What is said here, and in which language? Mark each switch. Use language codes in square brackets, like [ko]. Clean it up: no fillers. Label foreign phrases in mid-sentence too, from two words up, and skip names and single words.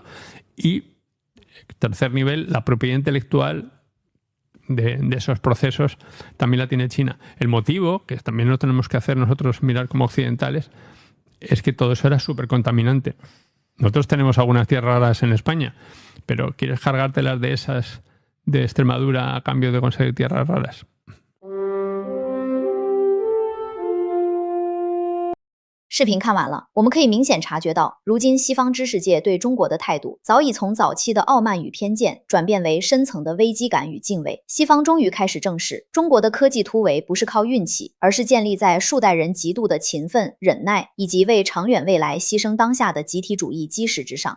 [es] Y tercer nivel, la propiedad intelectual de esos procesos también la tiene China. El motivo, que también lo tenemos que hacer nosotros mirar como occidentales, es que todo eso era súper contaminante. Nosotros tenemos algunas tierras raras en España, pero ¿quieres cargártelas de esas de Extremadura a cambio de conseguir tierras raras? [zh] 视频看完了，我们可以明显察觉到，如今西方知识界对中国的态度早已从早期的傲慢与偏见转变为深层的危机感与敬畏。西方终于开始正视，中国的科技突围不是靠运气，而是建立在数代人极度的勤奋、忍耐以及为长远未来牺牲当下的集体主义基石之上。